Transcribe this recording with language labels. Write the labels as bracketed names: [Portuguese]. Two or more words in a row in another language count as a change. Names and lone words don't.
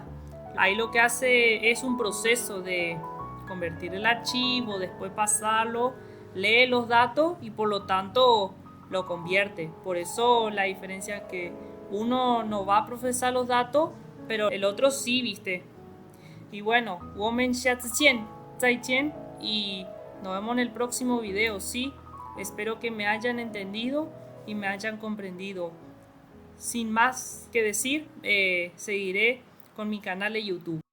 [Spanish] Ahí lo que hace es un proceso de convertir el archivo, después pasarlo, lee los datos y por lo tanto lo convierte. Por eso la diferencia es que uno no va a procesar los datos, pero el otro sí, ¿viste? Y bueno, [Chinese] 我们下次见，再见, [Spanish] y nos vemos en el próximo video, ¿sí? Espero que me hayan entendido y me hayan comprendido. Sin más que decir, seguiré con mi canal de YouTube.